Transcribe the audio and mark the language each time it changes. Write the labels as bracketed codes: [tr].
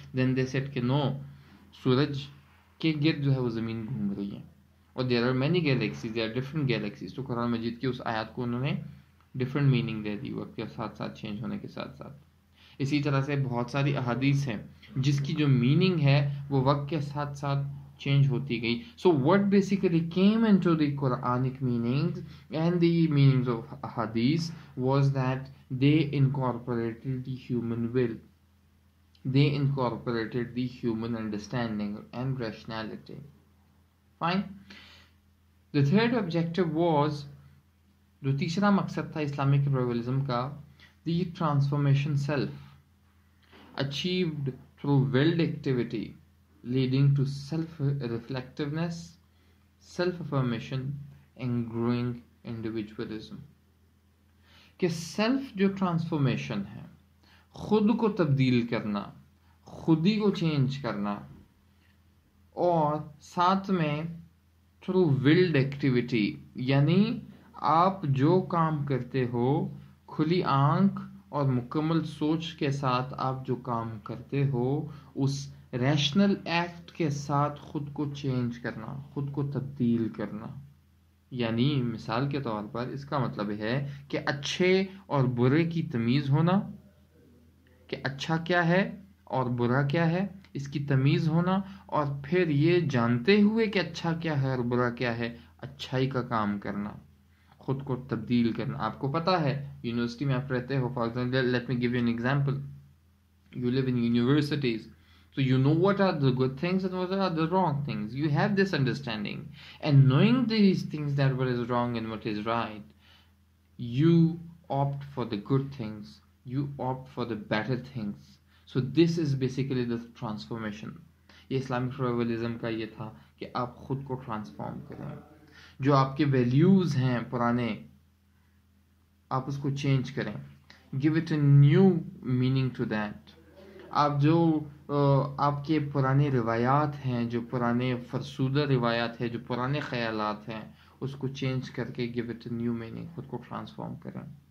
[en] then they said کہ no, [ur] سورج کے گرد جو ہے وہ زمین گھوم رہی ہے, [en] اور there are many galaxies, there are different galaxies. [ur] تو قرآن مجید کی اس آیات کو انہوں نے ڈفرنٹ میننگ دے دی وقت کے ساتھ ساتھ, چینج ہونے کے ساتھ ساتھ. اسی طرح سے بہت ساری احادیث ہیں جس کی جو میننگ ہے وہ وقت کے ساتھ ساتھ change ہوتی گئی. [en] So what basically came into the Quranic meanings and the meanings of hadith was that they incorporated the human will, they incorporated the human understanding and rationality. Fine. The third objective was, [ur] جو تیسرا مقصد تھا Islamic ریویلزم کا, [en] the transformation self achieved through willed activity leading to self-reflectiveness, self-affirmation and growing individualism. [ur] کہ self جو transformation ہے, خود کو تبدیل کرنا, خود ہی کو چینج کرنا, اور ساتھ میں تھرو [en] willed activity, [ur] یعنی آپ جو کام کرتے ہو کھلی آنکھ اور مکمل سوچ کے ساتھ آپ جو کام کرتے ہو, اس ریشنل ایکٹ کے ساتھ خود کو چینج کرنا, خود کو تبدیل کرنا. یعنی مثال کے طور پر اس کا مطلب ہے کہ اچھے اور برے کی تمیز ہونا, کہ اچھا کیا ہے اور برا کیا ہے اس کی تمیز ہونا, اور پھر یہ جانتے ہوئے کہ اچھا کیا ہے اور برا کیا ہے, اچھائی کا کام کرنا, خود کو تبدیل کرنا. آپ کو پتا ہے یونیورسٹی میں آپ رہتے ہو, [en] For example let me give you an example, you live in universities, so you know what are the good things and what are the wrong things. You have this understanding, and knowing these things, that what is wrong and what is right, you opt for the good things, you opt for the better things. So this is basically the transformation. [ur] یہ Islamic ریویولزم کا یہ تھا کہ آپ خود کو transform کریں، جو آپ کے ویلیوز ہیں پرانے آپ اس کو چینج کریں، [en] Give it a new meaning to that. [ur] آپ جو آپ کے پرانے روایات ہیں، جو پرانے فرسودہ روایات ہیں، جو پرانے خیالات ہیں، اس کو چینج کر کے [en] give it a new meaning, [ur] خود کو ٹرانسفارم کریں.